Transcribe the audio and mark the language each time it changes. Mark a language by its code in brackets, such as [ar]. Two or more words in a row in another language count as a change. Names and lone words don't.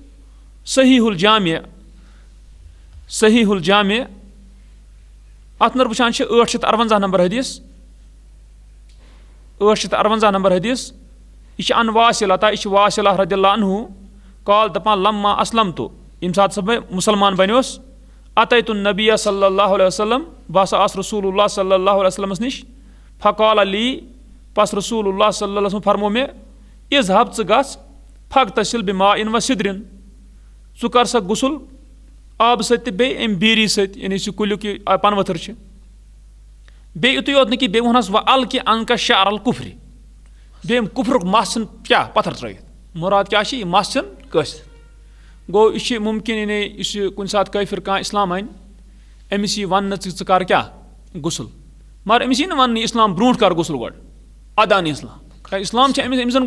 [ks] صحیح الجامع اَتھ منٛز وٕچھان چھِ 858 نمبر حدیٖث 858 نمبر حدیٖث یہِ چھِ ان واصلہ یہِ چھِ واصلہ [ar] رضی اللہ عنہ قال [ks] دپان [ar] لما اسلمتُ [ks] ییٚمہِ ساتہٕ سا بہٕ مُسلمان بنیوس [ar] اتیتُ النبی صلی اللہ علیہ وسلم [ks] بہٕ ہسا آس [ar] رسول اللہ صلی اللہ علیہ وسلمس [ks] نِش [ar] فقال لی [ks] پس [ar] رسول اللہ صلی اللہ علیہ وسلم [ks] فرمو مےٚ اذهب ژٕ گژھ [ar] فغتسل بماء و سدرٍ [ks] ژٕ کر سا غسُل آبہٕ سۭتۍ تہٕ بیٚیہِ اَمہِ بیٖری سۭتۍ یعنی یُس یہِ کُلیُک یہِ پنہٕ ؤتھٕر چھِ بیٚیہِ یِتُے یوت نہٕ کہِ بیٚیہِ ووٚنہس وۄنۍ الکہِ انکا شعر الکُفرِ بیٚیہِ اَمہِ کُفرُک مس ژھٕن کیاہ پتھر ترٲیِتھ مُراد کیاہ چھِ یہِ مس ژھٕن کٲسِتھ گوٚو یہِ چھِ مُمکِن یعنی یُس یہِ کُنہِ ساتہٕ کٲفِر کانٛہہ اِسلام اَنہِ أمِس یی وَننہٕ ژٕ کر کیاہ غسُل مگر أمِس یی نہٕ وَننہٕ اِسلام برونٛٹھ کر غسُل گۄڈٕ اَدٕ اَن اِسلام اِسلام چھِ أمِس زن